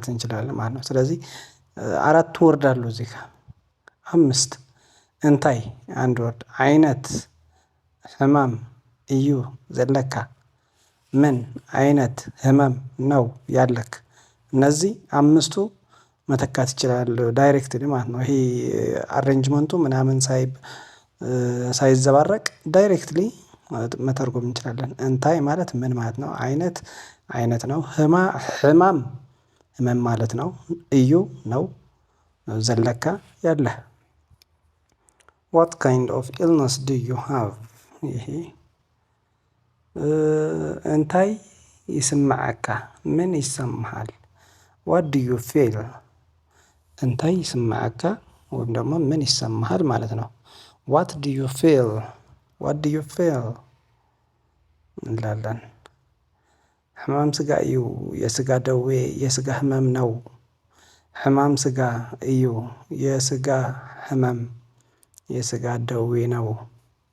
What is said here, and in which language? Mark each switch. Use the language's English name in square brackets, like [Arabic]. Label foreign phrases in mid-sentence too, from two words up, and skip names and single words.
[Amharic] እንችላለን ማለት ነው። ስለዚህ 4 ወርድ አሉ እዚህ ጋር 5 እንታይ አንድ ወርድ [Tigrinya] አይነት ህመም እዩ ዘለካ [Amharic] ምን አይነት ህመም ነው ያለክ እነዚህ 5ቱ መተካት ይችላል ዳይሬክትሊ ማለት ነው። ይሄ አሬንጅመንቱ ምናምን ሳይዘባረቅ ዳይሬክትሊ መተርጎም እንችላለን። እንታይ ማለት ምን ማለት ነው? አይነት ነው። ህመም ማለት ነው። [Tigrinya] እዩ ነው ዘለካ [Amharic] ያለህ [English] what kind of illness do you have [Amharic] ይሄ [Tigrinya] እንታይ ይስማዓካ [Amharic] ምን ይሰማሃል? [English] what do you feel [Tigrinya] እንታይ ይስማዓካ [Amharic] ወይም ደግሞ ምን ይሰማሃል ማለት ነው። [English] what do you feel [Amharic] እንላለን። [Tigrinya] ህመም ስጋ እዩ [Amharic] የስጋ ደዌ የስጋ ህመም ነው። [Tigrinya] ህመም ስጋ እዩ [Amharic] የስጋ ህመም የስጋ ደዌ ነው